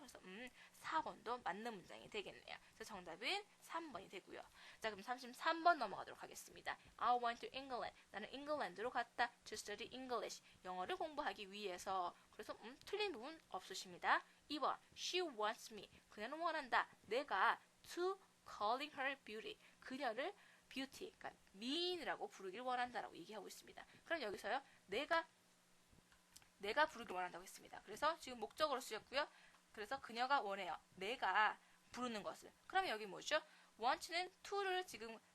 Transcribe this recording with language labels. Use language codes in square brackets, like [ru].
[ko] 그래서 4번도 맞는 문장이 되겠네요. 그래서 정답은 3번이 되고요. 자, 그럼 33번 넘어가도록 하겠습니다. [en] I went to England. [ko] 나는 잉글랜드로 갔다. [en] To study English. [ko] 영어를 공부하기 위해서. 그래서 틀린 부분 없으십니다. [en] 2번 She wants me. [ko] 그녀는 원한다. 내가 [en] to calling her beauty. [ko] 그녀를 beauty, 그러니까 미인이라고 부르길 원한다라고 얘기하고 있습니다. 그럼 여기서요. 내가 부르길 원한다고 했습니다. 그래서 지금 목적으로 쓰였고요. 그래서 그녀가 원해요. 내가 부르는 것을. 그럼 여기 뭐죠? want는 to를 지금